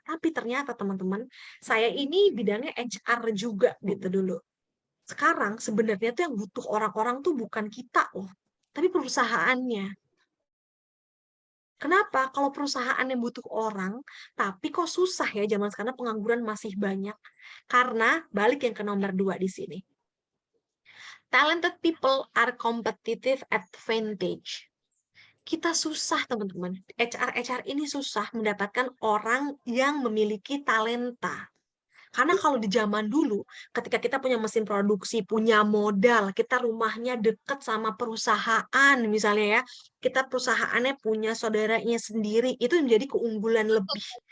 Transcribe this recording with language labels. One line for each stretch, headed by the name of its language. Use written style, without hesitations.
Indonesian: Tapi ternyata teman-teman, saya ini bidangnya HR juga gitu dulu. Sekarang sebenarnya tuh yang butuh orang-orang tuh bukan kita loh, tapi perusahaannya. Kenapa? Kalau perusahaan yang butuh orang, tapi kok susah ya zaman sekarang pengangguran masih banyak. Karena balik yang ke nomor 2 di sini.
English: Talented people are competitive advantage.
Indonesian: Kita susah teman-teman. HR ini susah mendapatkan orang yang memiliki talenta. Karena kalau di zaman dulu, ketika kita punya mesin produksi, punya modal, kita rumahnya dekat sama perusahaan, misalnya ya, kita perusahaannya punya saudaranya sendiri, itu menjadi keunggulan lebih.